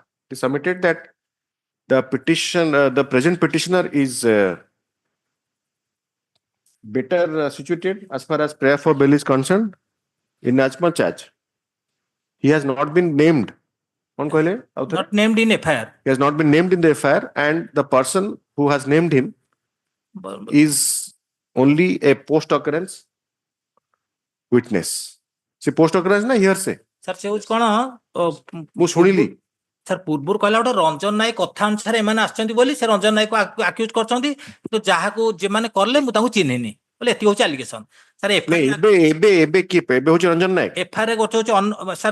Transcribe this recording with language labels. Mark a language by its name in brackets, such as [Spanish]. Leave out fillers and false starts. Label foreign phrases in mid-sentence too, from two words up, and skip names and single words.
[English] They submitted that the present petitioner is better situated as far as prayer for bail is concerned, in as much as he has not been named. Not named in FIR. He has not been named in the FIR, and the person who has named him is only a post occurrence witness. See, post occurrence na hearsay. Sir, [Odia] ସେ ହଉଛି କଣ ମୁଁ ଶୁଣିଲି। ସାର୍ ପୂର୍ବରୁ କହିଲା ଗୋଟେ ରଞ୍ଜନ ନାୟକ କଥା ଅନୁସାରେ ଏମାନେ ଆସିଛନ୍ତି ବୋଲି ସେ ରଞ୍ଜନ ନାୟକ ଆକ୍ୟୁଜ କରିଛନ୍ତି, କିନ୍ତୁ ଯାହାକୁ ଯେମାନେ କଲେ ମୁଁ ତାଙ୍କୁ ଚିହ୍ନିନି ବୋଲେ ଏତିକି ହଉଛି ଆଲିଗେସନ। ସାର୍ ଏବେ କିଏ ଏବେ ହଉଛି ରଞ୍ଜନ ନାୟକ? FIR ଗୋଟେ ହଉଛି ସାର୍